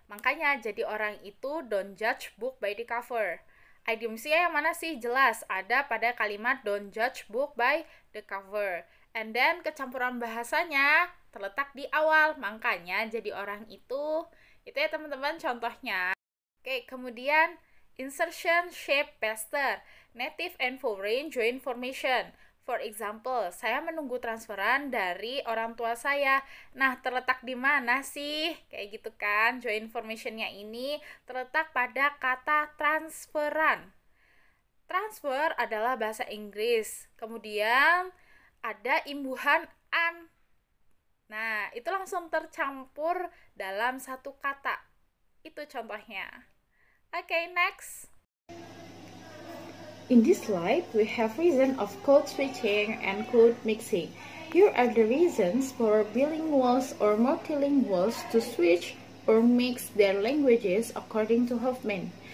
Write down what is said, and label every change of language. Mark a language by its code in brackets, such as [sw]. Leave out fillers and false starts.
[id] Makanya jadi orang itu [en] don't judge book by the cover. [id] Idiomsnya yang mana sih? Jelas ada pada kalimat [en] don't judge book by the cover. And then [id] kecampuran bahasanya terletak di awal. Makanya jadi orang itu ya teman-teman contohnya. Oke, kemudian [en] insertion shape paster, native and foreign join formation. For example, [id] saya menunggu transferan dari orang tua saya. Nah, terletak di mana sih? Kayak gitu kan, join information-nya ini terletak pada kata transferan. Transfer adalah bahasa Inggris. Kemudian ada imbuhan an. Nah, itu langsung tercampur dalam satu kata. Itu contohnya. [en] Okay, next. In this slide, we have reason of code switching and code mixing. Here are the reasons for bilinguals or multilinguals to switch or mix their languages according to Hoffman.